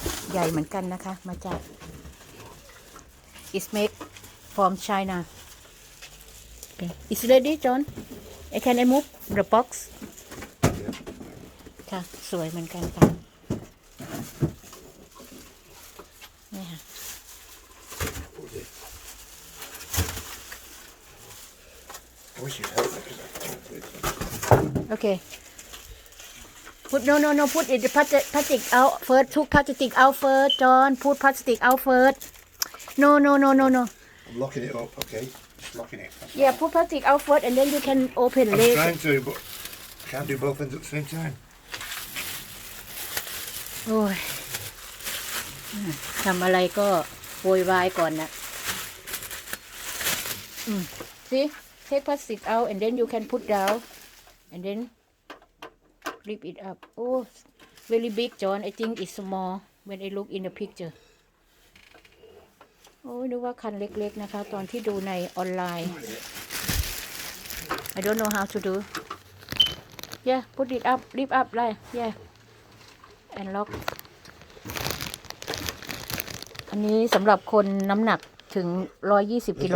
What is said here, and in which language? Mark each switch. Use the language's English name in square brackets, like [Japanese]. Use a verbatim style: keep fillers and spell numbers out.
[Thai] ใหญ่เหมือนกันนะคะมาจาก [English] it's made from China okay it's ready John I can I move the box [Thai] ค่ะสวยเหมือนกันค่ะนี่ค่ะ [English] I wish you'd help me because I can't do it. Okay. Put no no no put it the plastic plastic out first. Took plastic out first, John. Put plastic out first. No no no no no. I'm locking it up, okay? Just locking it. Yeah, put plastic out first and then you can open I'm later. trying to, but I can't do both ends at the same time. [Thai] โอ้ยอืมทำอะไรก็โวยวายก่อนนะอืม [English] See, take plastic out and then you can put down and then flip it up. Oh, very big, John. I think it's small when I look in the picture. [Thai] โอ้ยนึกว่าคันเล็กๆนะคะ ตอนที่ดูในออนไลน์ [English] I don't know how to do. Yeah, put it up, lift up, right? Yeah. and lock [Thai] อันนี้สำหรับคนน้ำหนักถึง หนึ่งร้อยยี่สิบ กิโล